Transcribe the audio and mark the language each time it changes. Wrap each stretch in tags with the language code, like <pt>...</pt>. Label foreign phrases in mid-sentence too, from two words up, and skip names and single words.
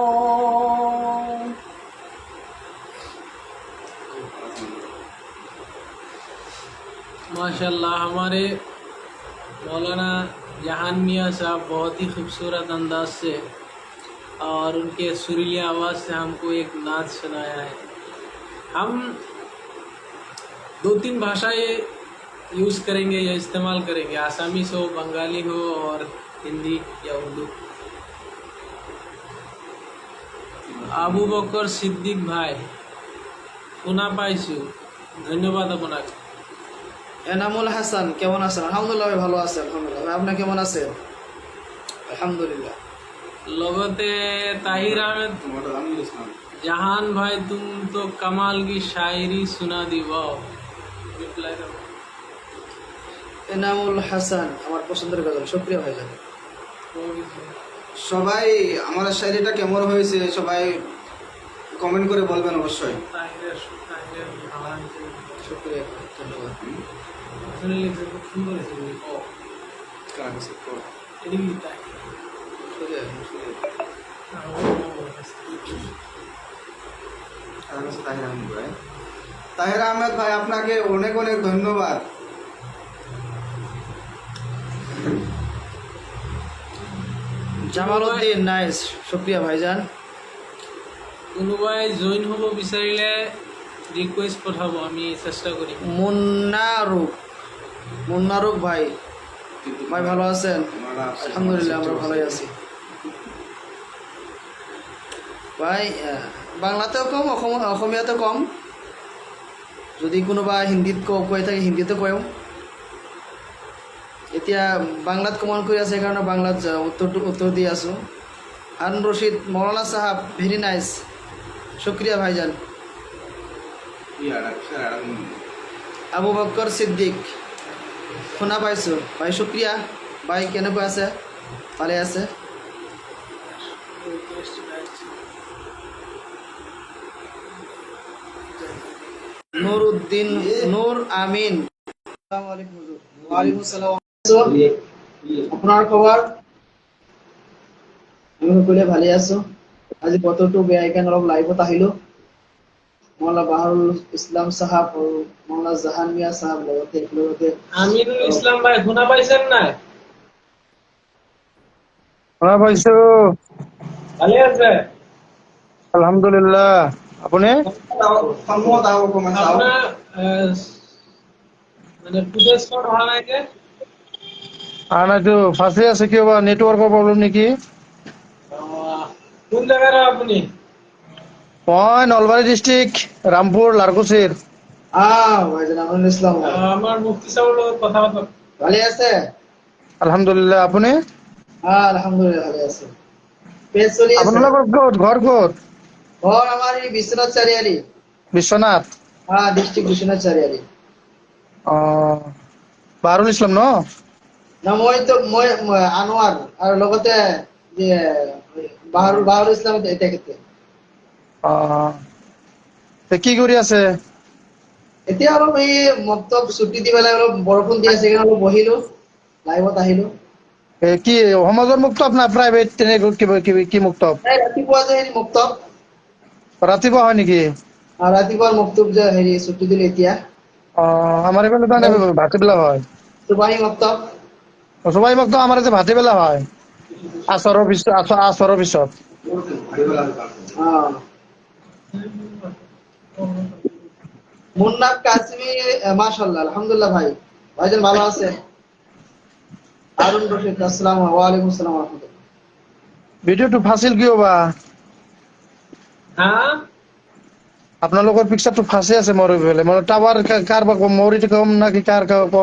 <hi>माशाल्लाह, हमारे मौलाना जहान मियाँ साहब बहुत ही खूबसूरत अंदाज से और उनके सुरीली आवाज़ से हमको एक नात सुनाया है। हम 2-3 भाषाएं यूज़ करेंगे या इस्तेमाल करेंगे, आसामीस हो, बंगाली हो और हिंदी या उर्दू।</hi> <bn>আবু বকর সিদ্দিক ভাই, শোনা পাইছো, ধন্যবাদ আপনাকে। এনামুল হাসান কেমন আছেন? আলহামদুলিল্লাহ ভাই, ভালো আছেন আলহামদুলিল্লাহ। ভাই আপনি কেমন আছেন? আলহামদুলিল্লাহ।</bn> <hi>লগতে তাহির আহমেদ, জাহান ভাই तुम तो कमाल की शायरी सुना दी, वाह। रिप्लाई करो।</hi> <bn>এনামুল হাসান আমার পছন্দের গজল, শুকরিয়া ভাইজান। সবাই আমার শায়রিটা কেমন হয়েছে সবাই কমেন্ট করে বলবেন অবশ্যই। তাহিরের ভালো শুকরিয়া, ধন্যবাদ। আসলে লিখছে, খুব সুন্দর হয়েছে। ও এদিকে লিখতে তাহির আহমেদ ভাই, আপনাকে অনেক অনেক ধন্যবাদ। জামালউদ্দিন নাইস, শুকরিয়া ভাইজান।</bn> <as>কোনোবাই জইন হ'ব বিচাৰিলে রিকোয়েস্ট পঠাব, আমি চেষ্টা করি।</as> <bn>মুন্নারুক ভাই, ভাই ভালো আছেন? আলহামদুলিল্লাহ আমরা ভালোই আছি ভাই।</bn> <as>বাংলাতেও কম, অসমীয়াতেও কম। যদি কোনোবা হিন্দীত কৈ থাকে হিন্দীতে কওঁ। এতিয়া বাংলাত কমেণ্ট কৰি আছে, সেইকাৰণে বাংলাত উত্তৰ দি আছোঁ। হাৰুন ৰশিদ, মৌলানা সাহাব</as> <en>very nice,</en> <as>শুক্রিয়া ভাইজান। আবু বকর সিদ্দিক, শুনা পাইছোঁ ভাই, শুক্রিয়া ভাই। কেনেকুৱা আছে? ভালে আছে? নুরউদ্দিন নূর আমিন, আসসালামু আলাইকুম হুজুর। ওয়ালাইকুম আসসালাম। আপোনাৰ খবৰ? আমি সকলোৱে ভালে আছোঁ। আজি বতৰটো বেয়া, সেইকাৰণে অলপ লাইভত আহিলোঁ। মৌলানা বাহাৰুল ইছলাম সাহাব আৰু মৌলানা জাহান মিয়া সাহাব লগতে</as> <bn>আমিনুল ইসলাম ভাই, শুনা পাইছেন নাই? শুনা পাইছো,</bn> <as>ভালে আছে? আলহামদুলিল্লাহ। আপুনি? আপোনাৰ মানে ফুটেজখন অহা নাই যে? অহা নাইতো, ফাঁচি আছে কিবা নেটৱৰ্কৰ প্ৰব্লেম নেকি?</as> <bn>কোন জায়গার আপনি?</bn> <as>মই নলবাৰী ডিষ্ট্ৰিক্ট, ৰামপুৰ লাৰকুচিৰ। ভাইজান আমিনুল ইসলাম ভাই, আমার মুফতি সাহেবের লগত কথা পাতক। ভালে আছে? আলহামদুলিল্লাহ। আপুনি? আলহামদুলিল্লাহ ভালে আছে। পেজ চলি আছে? আপোনালোকৰ ক'ত, ঘৰ ক'ত? ঘৰ আমাৰ এই বিশ্বনাথ চাৰিআলি। বিশ্বনাথ? ডিস্ট্রিক্ট বিশ্বনাথ চাৰিআলি। বাহাৰুল ইছলাম ন? না মই আনোয়ার আর লগতে যে বাহারুল ইসলাম তেখেতে। কি কৰি আছে? এতিয়া অলপ এই মক্তব ছুটি দি পেলাই অলপ বৰষুণ দি আছে সেইকাৰণে অলপ বহিলো লাইভত আহিলো। কি সমাজৰ মুক্তব না প্ৰাইভেট তেনেকৈ কিবা কিবি কি মুক্তব? এই ৰাতিপুৱা যে হেৰি মক্তব ৰাতিপুৱা হয় নেকি? ৰাতিপুৱাৰ মক্তব যে হেৰি ছুটি দিলে এতিয়া আমাৰ এইফালে তাৰমানে ভাটিবেলা হয়। সুবাহী মক্তব সবাই মুক্তব আমাৰ ইয়াতে ভাটিবেলা হয়, আচৰৰ পিছত।</as> <bn>মুন্নাফ কাসমি মাশাআল্লাহ আলহামদুলিল্লাহ ভাই ভাইজান ভালো আছে। হারুন রশিদ আসসালামু আলাইকুম আসসালাম ওয়া রাহমাতুল্লাহ।</bn> <as>ভিডিঅ'টো ফাঁচিল কিয় বা? হ্যাঁ আপোনালোকৰ পিকচাৰটো ফাঁচি আছে মোৰ এইফালে, মোৰ টাৱাৰ কাৰোবাৰ কম, মোৰ এইটো কম নাকি কাৰ কম?</as>